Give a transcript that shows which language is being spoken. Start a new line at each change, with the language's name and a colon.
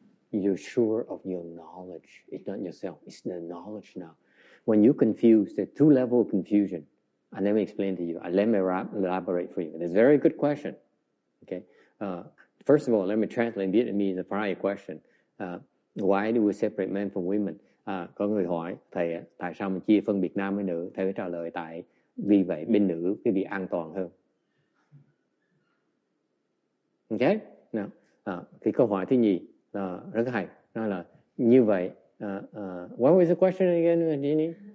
English: You're sure of your knowledge. It's not yourself. It's the knowledge now. When you're confused, there are two levels of confusion. And let me explain to you. Let me elaborate for you. It's a very good question. Okay. First of all, let me translate Vietnamese the prior question. Why do we separate men from women?
Vietnamese: Có người hỏi thầy, tại sao mình chia phân biệt nam với nữ? Thầy trả lời vì vậy bên nữ cái việc an toàn hơn. Okay? Nào, thì câu hỏi thứ nhì rất hay, nó là như vậy.
English: What was the question again, Jenny?